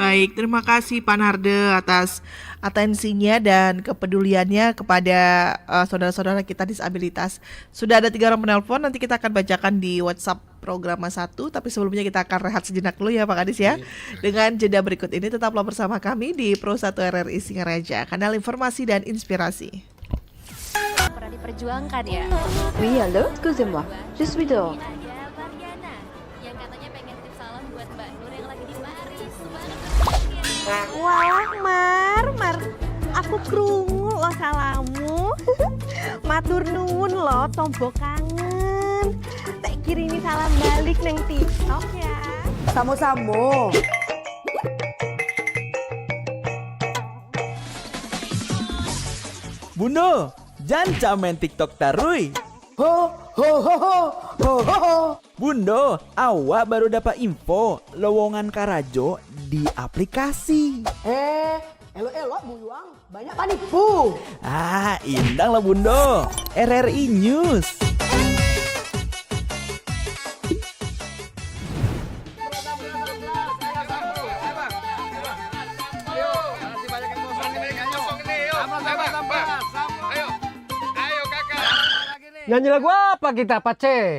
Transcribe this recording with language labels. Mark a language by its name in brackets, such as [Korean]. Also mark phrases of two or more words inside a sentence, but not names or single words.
[Indonesian] Baik, terima kasih Pak Narde atas atensinya dan kepeduliannya kepada saudara-saudara kita disabilitas. Sudah ada 3 orang penelpon, nanti kita akan bacakan di WhatsApp program 1, tapi sebelumnya kita akan rehat sejenak dulu ya Pak Kadis ya. Dengan jeda berikut ini tetaplah bersama kami di Pro 1 RRI Singaraja, kanal informasi dan inspirasi. Pernah diperjuangkan ya? [French] Oui, allô, excusez-moi. Je suis dehors. [Indonesian] Ada Mariana yang katanya pengen titip salam buat Mbak Nur yang lagi di Paris. [Javanese] Wah, Mar, aku krungu lo salamu. Matur nuwun lo, tombo kangen. Tak kirimi salam balik neng TikTok ya. [Minangkabau] Samo-samo. Bundo, jangan main TikTok tarui. Ho, ho, ho, ho, ho, ho, ho. Bundo, awak baru dapat info lowongan Karajo di aplikasi. Elok-elok buyuang, banyak panipu. Indang lah Bundo. RRI News. [Indonesian] Nyanyi lagu apa kita, Pace?